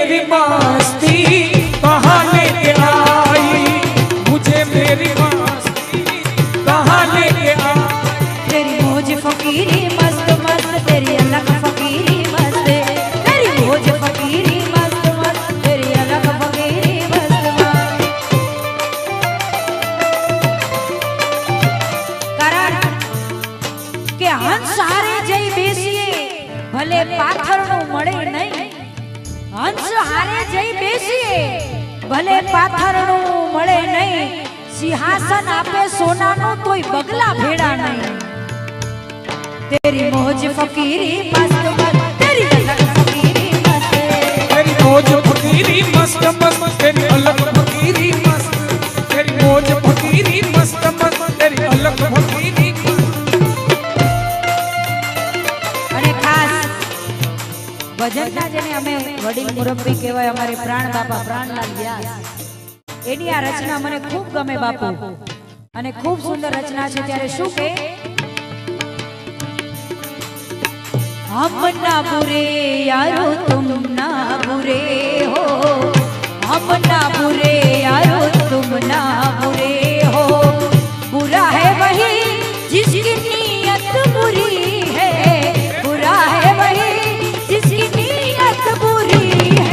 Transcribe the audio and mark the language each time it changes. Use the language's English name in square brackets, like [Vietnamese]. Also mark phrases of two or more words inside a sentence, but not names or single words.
[Hindi] मस्ती कहाँ लेके आई, मुझे मेरी मस्ती कहाँ लेके आई। तेरी मौज फकीरी मस्त मस्त, तेरी अलग फकीरी मस्त, तेरी मौज फकीरी मस्त मस्त, तेरी अलग फकीरी मस्त मस्त। [Gujarati] कारण કે હંસ હારે જઈ બેસીએ ભલે પાથરણું મળે નહીં, હંસ હારે જઈ બેસીએ ભલે પાથરણું મળે નહીં, સિંહાસન આપે સોનાનું તોય બગલા ભેડા નહીં। [Hindi] तेरी मौज फकीरी मस्त मस्त, तेरी अलग फकीरी मस्त, तेरी मौज फकीरी मस्त मस्त, तेरी अलग फकीरी मस्त, तेरी मौज फकीरी मस्त मस्त, तेरी अलग फकीरी मस्त। [Gujarati] અને ખાસ ભજનના જેને અમે વડીલ મુરબ્બી કહેવાય અમારે પ્રાણ બાપા પ્રાણલાલ વ્યાસ, એની આ રચના મને ખૂબ ગમે બાપુ, અને ખૂબ સુંદર રચના છે। ત્યારે શું કે [Hindi] हम ना बुरे यारो तुम ना बुरे हो, हम ना बुरे यारो तुम ना बुरे हो, बुरा है वही जिसकी नीयत बुरी है, बुरा है वही जिसकी नीयत बुरी है।